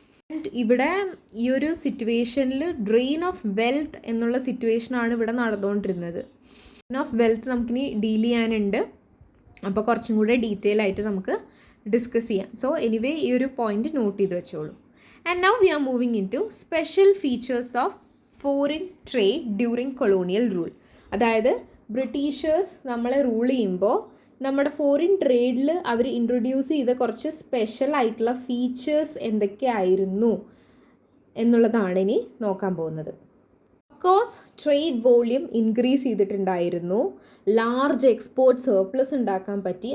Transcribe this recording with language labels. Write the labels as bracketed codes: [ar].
[ml] And ഇവിടെ ഈ ഒരു സിറ്റുവേഷനിൽ ഡ്രെയിൻ ഓഫ് വെൽത്ത് എന്നുള്ള സിറ്റുവേഷനാണ് ഇവിടെ നടന്നുകൊണ്ടിരുന്നത്. ഡ്രെയിൻ ഓഫ് വെൽത്ത് നമുക്കിനി ഡീൽ ചെയ്യാനുണ്ട്, അപ്പോൾ കുറച്ചും കൂടെ ഡീറ്റെയിൽ ആയിട്ട് നമുക്ക് ഡിസ്കസ് ചെയ്യാം. സോ എനിവേ ഈ ഒരു പോയിന്റ് നോട്ട് ചെയ്ത് വെച്ചോളൂ. [en] And now we are moving into special features of foreign trade during colonial rule. [ml] അതായത് ബ്രിട്ടീഷേഴ്സ് നമ്മളെ റൂൾ ചെയ്യുമ്പോൾ നമ്മുടെ ഫോറിൻ ട്രേഡിൽ അവർ ഇൻട്രൊഡ്യൂസ് ചെയ്ത കുറച്ച് സ്പെഷ്യൽ ആയിട്ടുള്ള ഫീച്ചേഴ്സ് എന്തൊക്കെയായിരുന്നു എന്നുള്ളതാണ് ഇനി നോക്കാൻ പോകുന്നത്. കോഴ്സ് ട്രേഡ് വോള്യൂം ഇൻക്രീസ് ചെയ്തിട്ടുണ്ടായിരുന്നു, ലാർജ് എക്സ്പോർട്ട് സർപ്ലസ് ഉണ്ടാക്കാൻ പറ്റി.